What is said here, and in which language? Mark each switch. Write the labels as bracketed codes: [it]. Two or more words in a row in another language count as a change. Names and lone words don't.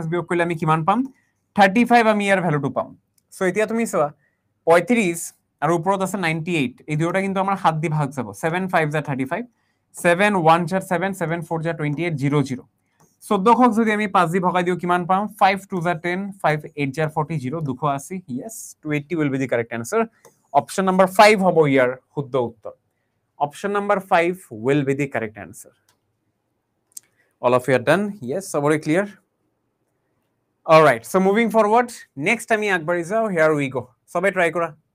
[as] বিয়োগ কৰিলে আমি কিমান পাম 35 আমি ইয়াৰ ভ্যালুটো পাম সো এতিয়া তুমি চাবা 35 আৰু ওপৰত আছে 98 এই দুটা কিন্তু আমাৰ 7 দি ভাগ যাব 7 5 যা 35 7 1 যা 7 7 4 যা 28 0 0 1400 যদি আমি 5 দি ভগাই দিও কিমান পাম 5 2 যা 10 5 8 যা 40 0 280 [en] yes 280 will be the correct answer option number 5 [as] হবো ইয়াৰ শুদ্ধ উত্তৰ [en] option number 5 will be the correct answer all of you are done yes everybody clear all right so moving forward next [as] আমি আগবাঢ়ি যাও [en] here we go [as] সবাই ট্রাই কৰা